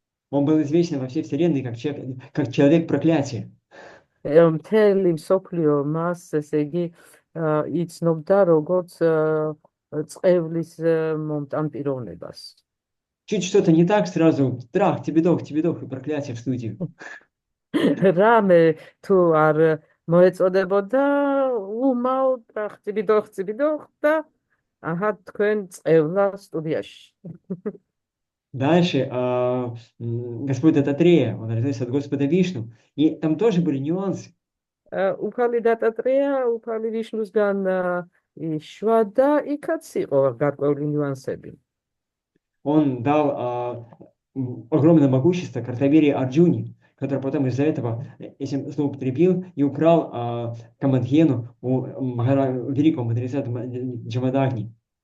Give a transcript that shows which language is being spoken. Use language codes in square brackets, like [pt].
[ru] Он был известен во всей вселенной как человек проклятия. [ka] მთელი მსოფლიო მას, ესე იგი, იცნობდა როგორც წყევლის მომტან პიროვნებას. [ru] Чуть что-то не так, сразу трах, тебедох, и проклятие в студию. [ka] რამე თუ არ მოეწოდებოდა, უმაო ტრახ, [ru] тебедох [ka] და აჰა თქვენ წყევლა სტუდიაში. [ru] Дальше Господь Дататрея, он родился от Господа Вишну, и там тоже были нюансы. [ka] უფალი დატატრეა, უფალი ვიშნუსგან იშვა და იქაც იყო გარკვეული нюансები. [ru] Он дал огромное могущество Картаверии Арджуни, который потом из-за этого этим злоупотребил и украл Камадхену у великого мудреца Джамадагни.